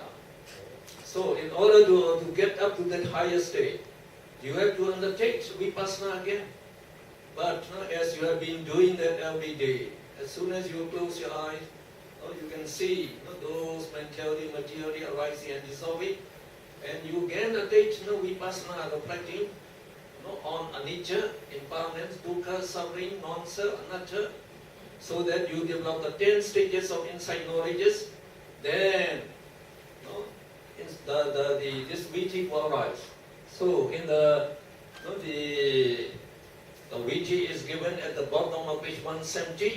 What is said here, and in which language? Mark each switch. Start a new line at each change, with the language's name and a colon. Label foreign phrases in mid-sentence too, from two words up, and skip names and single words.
English: So in order to get up to that higher state, you have to undertake vipassana again. But as you have been doing that every day, as soon as you close your eyes, you can see those mentality, materiality arising and dissolving, and you can undertake vipassana, reflecting on anicca, impermanence, dukkha, suffering, non-self, anatta, so that you develop the 10 stages of insight knowledges. Then this viti will arise. So in the viti is given at the bottom of page 170.